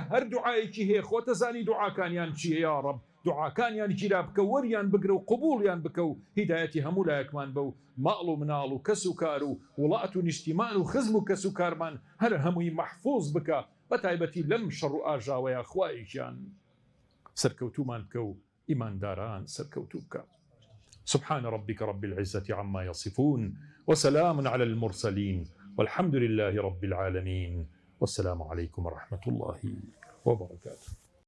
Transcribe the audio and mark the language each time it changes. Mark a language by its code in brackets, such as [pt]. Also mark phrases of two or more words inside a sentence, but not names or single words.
[ckb] هەر دوعایەکی هەیە خۆتە زانی دوعاکانیان چییە [ar] یا رب [ckb] دوعاکانیان گیرا بکە وەریان بگرە و قبوڵیان بکە و هیدایەتی هەموو لایەکمان بە و ماڵ و مناڵ و کەس و کار و وڵات و نیشتیمان و خزم و کەس و کارمان هەر هەمووی مەحفوظ بکە بە تایبەتی لەم شەڕ و ئاژاوەیە خوای گیان سەرکەوتومان بکە و ئیمانداران سەرکەوتوو بکە [ar] سبحان ربك رب العزة عما يصفون وسلام على المرسلين والحمد لله رب العالمين والسلام عليكم ورحمة الله وبركاته